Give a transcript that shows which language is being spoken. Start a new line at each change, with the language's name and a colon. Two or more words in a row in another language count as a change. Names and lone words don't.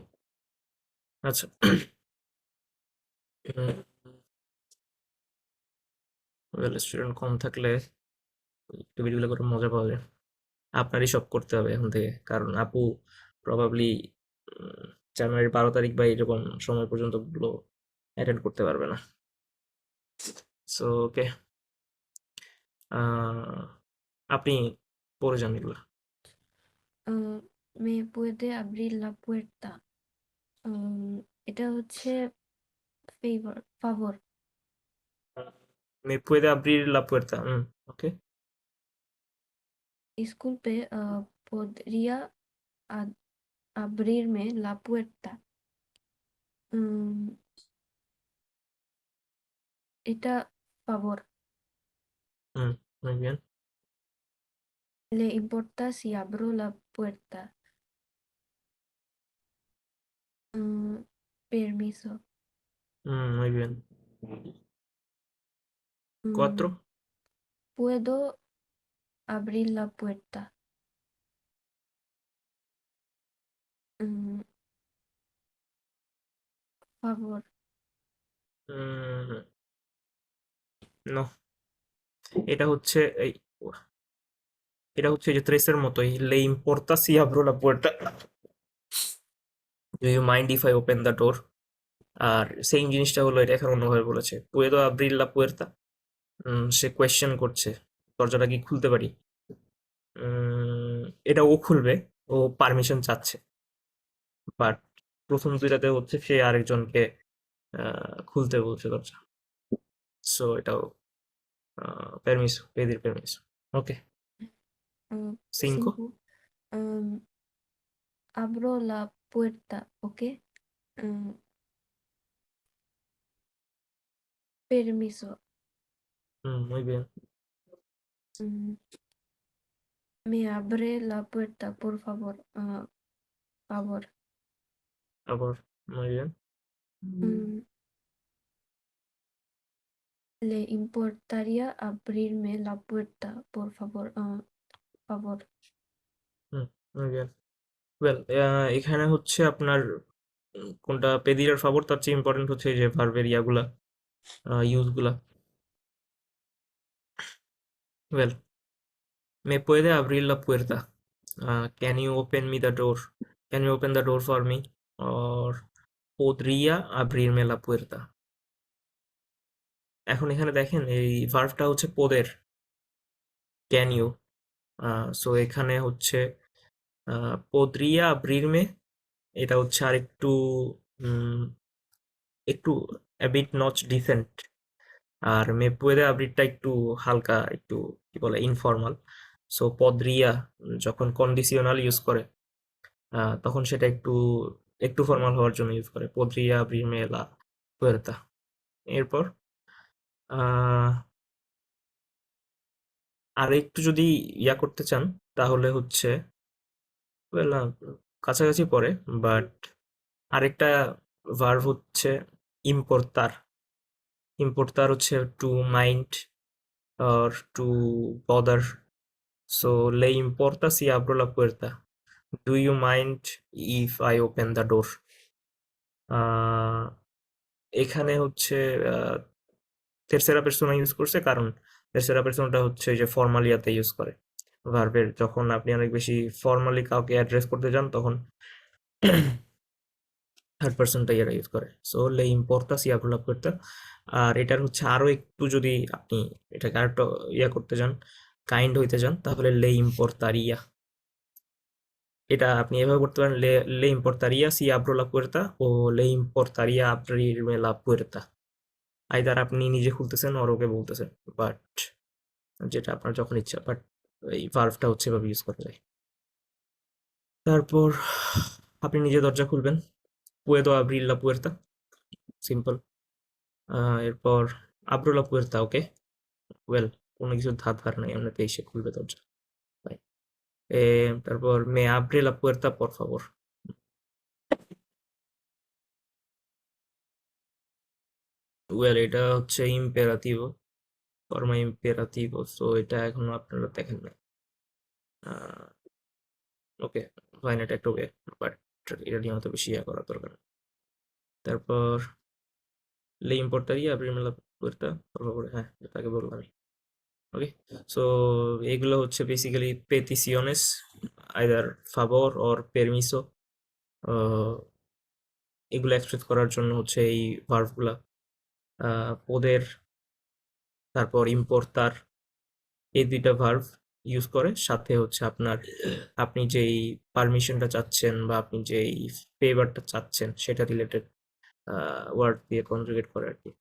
Bangla: আচ্ছা,
English: well, student
Bangla: কম থাকলে একটু ভিডিওগুলো করে মজা পাওয়া যায়। আপনারই সব করতে হবে এখন থেকে, কারণ আপু প্রবাবলি জানুয়ারির 12 তারিখ বা এরকম সময় পর্যন্ত গুলো অ্যাটেন্ড করতে পারবে না।
English: so okay,
Bangla: আপনি পড়ে যান এগুলো।
Spanish: Me puede abrir la puerta.
Bangla: এটা হচ্ছে favor.
Spanish: Me puede abrir la puerta, ওকে। Disculpe, ¿podría abrirme la puerta?
Bangla: উম, এটা favor.
Spanish: muy bien। ¿Le importa si abro la puerta? Permiso. muy bien। Mm, 4। ¿Puedo abrir la puerta? Mm, Favor.
Bangla: নো, এটা হচ্ছে এই, এটা হচ্ছে এই যে ট্রেসের মতোই,
Spanish: le importa si abro la puerta,
English: do you mind if I open the door।
Bangla: আর সেম জিনিসটা হলো, এটা এখানে অন্যভাবে বলেছে,
Spanish: puedo abrir la puerta,
Bangla: সে কোয়েশ্চেন করছে দরজাটা কি খুলতে পারি। এটা ও খুলবে, ও পারমিশন চাচ্ছে, বাট প্রথম দুইটাতে হচ্ছে সে আরেকজনকে খুলতে বলছে দরজা। সো এটাও পারমিশন, পেদির পারমিশন। ওকে, 5। 5.
Spanish: Um, Abro la puerta, ¿ok? Mm, Permiso. muy bien। Mm, Me abre la puerta, por favor. Favor. আবার muy bien। Mm, ¿Le importaría abrirme la puerta, por favor? Favor. muy bien।
Bangla: ওয়েল, এখানে হচ্ছে আপনার কোনটা পেদির আর ফাবর, তার চেয়ে ইম্পর্টেন্ট হচ্ছে এই যে ভার্বের ইয়াগুলা, ইউজগুলা। ওয়েল,
Spanish: me puede abrir la puerta,
English: can you open me the door, can you open the door for me, or
Spanish: podría abrirme la puerta।
Bangla: এখন এখানে দেখেন এই ভার্বটা হচ্ছে পোদের,
English: can you.
Bangla: সো এখানে হচ্ছে
Spanish: podría abrirme,
Bangla: এটা হচ্ছে আর একটু একটু
English: a bit notch decent,
Bangla: আর
Spanish: me puede abrirটা
Bangla: একটু হালকা, একটু কি কি বলে ইনফর্মাল। সো podría যখন কন্ডিশনাল ইউজ করে তখন সেটা একটু একটু ফর্মাল হওয়ার জন্য ইউজ করে
Spanish: podría abrirme la puerta।
Bangla: এরপর আহ আর একটু যদি ইয়া করতে চান তাহলে হচ্ছে well, কাছাকাছি পড়ে, বাট আরেকটা ভার্ব হচ্ছে ইম্পোর্টার। ইম্পোর্টার হচ্ছে
English: to mind or to bother.
Spanish: সো le importa si abro la puerta,
English: do you mind if I open the door?
Bangla: আহ, এখানে হচ্ছে
Spanish: tercera persona
Bangla: ইউজ করছে, কারণ
Spanish: tercera persona
Bangla: হচ্ছে যে ফর্মালিয়াতে ইউজ করে ভার্বের। যখন আপনি অনেক বেশি ফর্মালি কাউকে অ্যাড্রেস করতে যান তখন
English: third person
Bangla: এরা ইউজ করে। সো
Spanish: le importa si
Bangla: আগ্রহ করতে। আর এটার হচ্ছে আরো একটু যদি আপনি এটাকে আরেকটু ইয়া করতে যান, কাইন্ড হইতে যান, তাহলে
Spanish: le importaría.
Bangla: এটা আপনি এভাবে করতে পারেন,
Spanish: le importaría si abro la puerta
Bangla: ও
Spanish: le importaría abrirme la puerta.
Bangla: আইদার আপনি নিজে খুলতেছেন ওর ওকে বলতেছেন, বাট যেটা আপনার যখন ইচ্ছা, বাট এই ভার্ভটা হচ্ছে এভাবে ইউজ করা যায়। তারপর আপনি নিজে দরজা খুলবেন,
Spanish: puedo abrir la puerta,
Bangla: সিম্পল। এরপর abro la puerta, ওকে, ওয়েল, কোনো কিছু ধার ধার নাই, এমনিতেই সে খুলবে দরজা।
Spanish: তাই তারপর me abre la puerta por favor।
Bangla: ওয়েল, এটা হচ্ছে ইম্পেরাটিভ,
Spanish: forma imperativ,
Bangla: সো এটা এখনো আপনারা দেখেন না।
English: okay, fine,
Bangla: এটা একটা ওয়ে, বাট এটা নিয়ে অত বেশি ইয়া করার দরকার নেই।
Spanish: তারপর লে ইম্পোর্টারিয়া abrirme la puerta por favor,
Bangla: হ্যাঁ এটাকে বললাম আমি।
English: okay, so
Bangla: এগুলো হচ্ছে বেসিক্যালি পেটিশিওনেস, আইদার ফাভর অর পেরমিসো। এগুলো এক্সপ্রেস করার জন্য হচ্ছে এই ভার্বগুলা পোদের, তারপর ইম্পোর্টার, এই দুইটা ভার্ব ইউজ করে, সাথে হচ্ছে আপনার আপনি যেই পারমিশনটা চাচ্ছেন বা আপনি যেই ফেভারটা চাচ্ছেন সেটা
English: related word
Bangla: দিয়ে কনজুগেট করে আর কি।